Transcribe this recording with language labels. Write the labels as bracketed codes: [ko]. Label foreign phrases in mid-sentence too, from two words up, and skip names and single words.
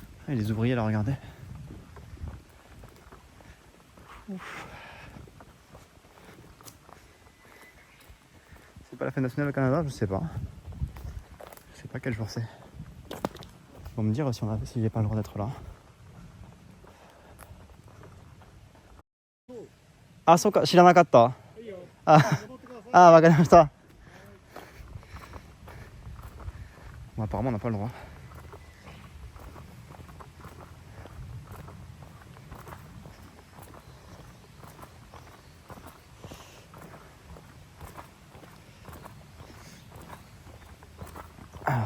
[fr] Et les ouvriers là, regardez. Ouf. C'est pas la fête nationale au Canada, je sais pas. Je sais pas quel jour c'est. Ils vont me dire si j'ai pas le droit d'être là. Ah, [ja] そうか、知らなかった。 [fr] Ah, わかりました。Bon, apparemment, on n'a pas le droit. Ah.